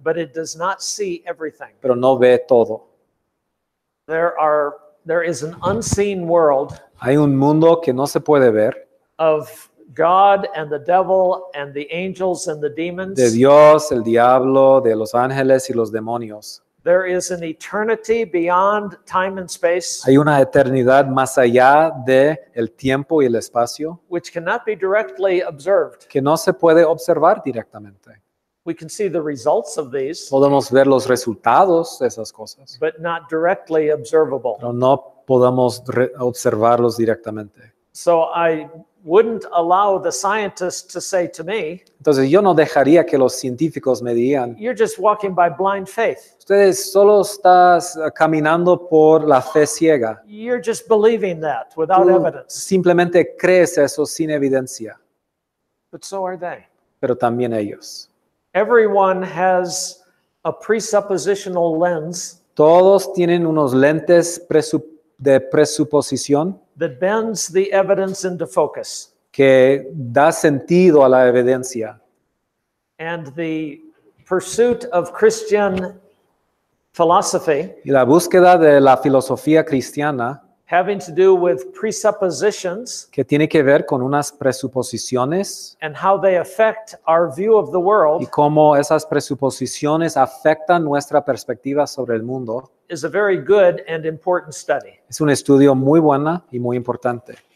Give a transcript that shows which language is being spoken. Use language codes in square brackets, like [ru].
[en] but it does not see everything. [es] pero no ve todo. [en] There is an unseen world [es] Hay un mundo que no se puede ver, [en] of God and the devil and the angels and the demons. [es] de Dios, el diablo, de los ángeles y los demonios. [en] There is an eternity beyond time and space, [es] Hay una eternidad más allá de el tiempo y el espacio [en] which cannot be directly observed. [es] que no se puede observar directamente. [en] We can see the results of these, [es] Podemos ver los resultados de esas cosas, [en] but not directly observable. [es] pero no podemos observarlos directamente. [en] So I wouldn't allow the scientists to say to me, [es] Entonces yo no dejaría que los científicos me digan, [en] you're just walking by blind faith. [es] ustedes solo estás caminando por la fe ciega. [en] You're just believing that without [es] Tú [en] evidence. [es] simplemente crees eso sin evidencia, [en] But so are they. [es] pero también ellos. [en] Everyone has a presuppositional lens [es] Todos tienen unos lentes de presuposición [en] that bends the evidence into focus. [es] que da sentido a la evidencia. [en] And the pursuit of Christian philosophy, [es] Y la búsqueda de la filosofía cristiana, [en] having to do with presuppositions [es] que tiene que ver con unas presuposiciones [en] and how they affect our view of the [es] y [en] world, [es] cómo esas presuposiciones afectan nuestra perspectiva sobre el mundo, [en] is a very good and important study. [es] es un estudio muy bueno y muy importante.